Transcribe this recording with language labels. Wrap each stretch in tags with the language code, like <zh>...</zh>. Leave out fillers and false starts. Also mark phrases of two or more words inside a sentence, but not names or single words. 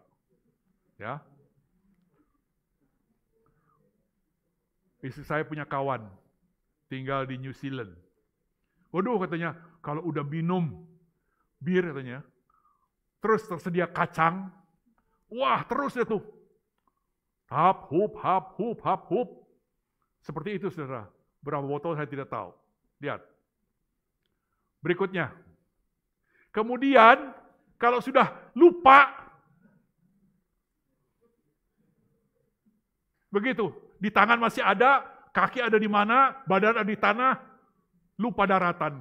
<id>Ya. Istri saya punya kawan, tinggal di New Zealand. Waduh, katanya, kalau udah minum bir, katanya, terus tersedia kacang, wah terus itu. Hap, hup, hap, hup, hap, hup. Seperti itu, saudara. Berapa botol saya tidak tahu. Lihat. Berikutnya. Kemudian, kalau sudah lupa, begitu. Di tangan masih ada, kaki ada di mana, badan ada di tanah, lupa daratan.</id>